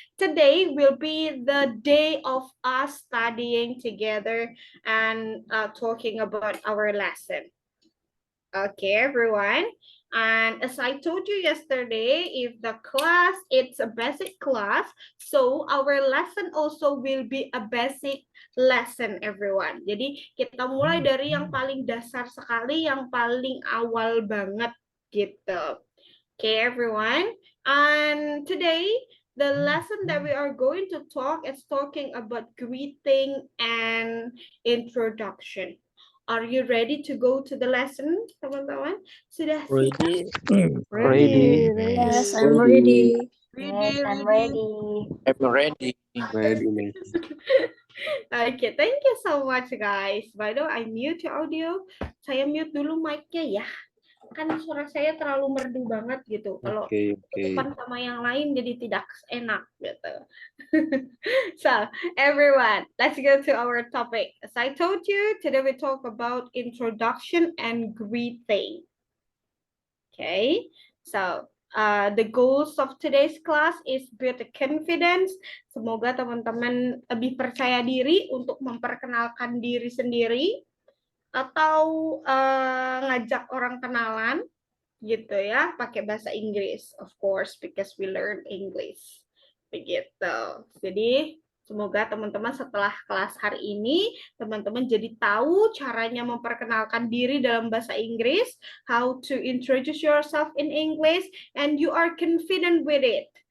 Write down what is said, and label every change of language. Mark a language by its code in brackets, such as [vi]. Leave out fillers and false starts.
[en] Today will be the day of us studying together and talking about our lesson. Okay, everyone. And as I told you yesterday, if the class, it's a basic class, so our lesson also will be a basic lesson, everyone. [id] Jadi kita mulai dari yang paling dasar sekali, yang paling awal banget gitu. [en] Okay, everyone. And today, the lesson that we are going to talk is talking about greeting and introduction. Are you ready to go to the lesson, teman-teman? Sudah Ready? Ready. Yes, Ready. I'm ready. Yes, I'm ready. I'm ready. Ready. Okay, thank you so much, guys. By the way, I mute your audio. [id] Saya mute dulu mic-nya ya. Kan suara saya terlalu merdu banget gitu. Kalau [en] Okay. [id] tutupan sama yang lain jadi tidak enak gitu. [en] So, everyone, let's go to our topic. As I told you, today we talk about introduction and greeting. Okay, so the goals of today's class is build confidence. [id] Semoga teman-teman lebih percaya diri untuk memperkenalkan diri sendiri atau ngajak orang kenalan gitu ya, pakai bahasa Inggris, [en] of course, because we learn English. [id] Begitu. Jadi, semoga teman-teman setelah kelas hari ini, teman-teman jadi tahu caranya memperkenalkan diri dalam bahasa Inggris, [en] how to introduce yourself in English, and you are confident with it.